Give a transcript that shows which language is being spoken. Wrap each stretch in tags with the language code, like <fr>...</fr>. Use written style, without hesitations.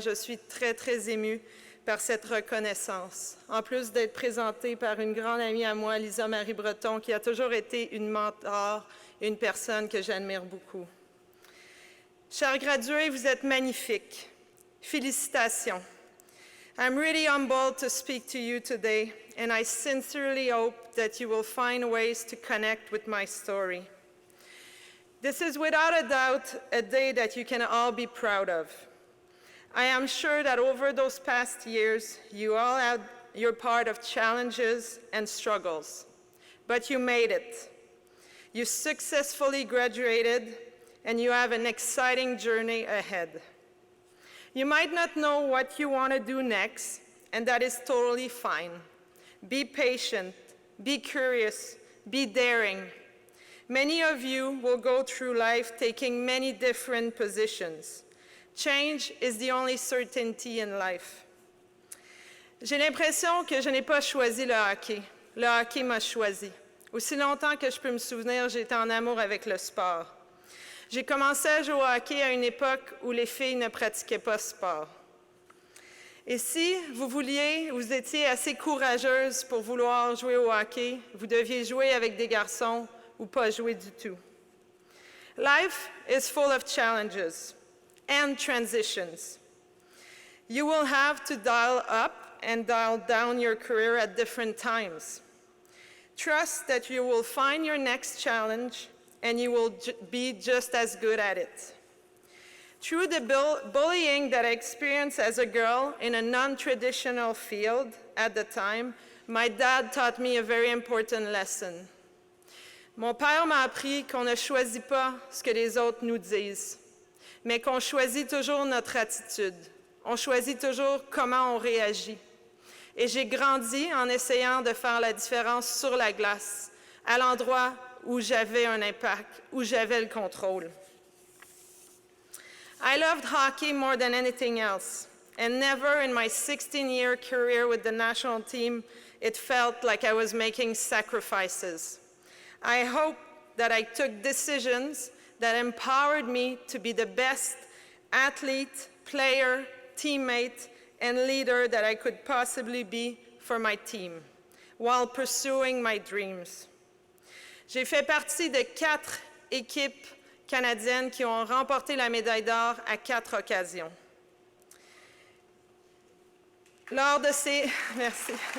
<fr>Je suis très, très émue par cette reconnaissance. En plus d'être présentée par une grande amie à moi, Lisa Marie Breton, qui a toujours été une mentor et une personne que j'admire beaucoup. Chers gradués, vous êtes magnifiques. Félicitations.</fr> <en>I'm really humbled to speak to you today, and I sincerely hope that you will find ways to connect with my story. This is without a doubt a day that you can all be proud of. I am sure that over those past years, you all had your part of challenges and struggles, but you made it. You successfully graduated, and you have an exciting journey ahead. You might not know what you want to do next, and that is totally fine. Be patient, be curious, be daring. Many of you will go through life taking many different positions. Change is the only certainty in life.</en> <fr>J'ai l'impression que je n'ai pas choisi le hockey. Le hockey m'a choisi. Aussi longtemps que je peux me souvenir, j'étais en amour avec le sport. J'ai commencé à jouer au hockey à une époque où les filles ne pratiquaient pas ce sport. Et si vous étiez assez courageuse pour vouloir jouer au hockey, vous deviez jouer avec des garçons ou pas jouer du tout.</fr> <en>Life is full of challenges and transitions. You will have to dial up and dial down your career at different times. Trust that you will find your next challenge and you will be just as good at it. Through the bullying that I experienced as a girl in a non-traditional field at the time, my dad taught me a very important lesson.</en> <fr>Mon père m'a appris qu'on ne choisit pas ce que les autres nous disent, mais qu'on choisit toujours notre attitude. On choisit toujours comment on réagit. Et j'ai grandi en essayant de faire la différence sur la glace, à l'endroit où j'avais un impact, où j'avais le contrôle.</fr> <en>I loved hockey more than anything else, and never in my 16-year career with the national team it felt like I was making sacrifices. I hope that I took decisions that empowered me to be the best athlete, player, teammate, and leader that I could possibly be for my team, while pursuing my dreams.</en> <fr>J'ai fait partie de 4 équipes canadiennes qui ont remporté la médaille d'or à 4 occasions. Lors de ces... Merci.</fr>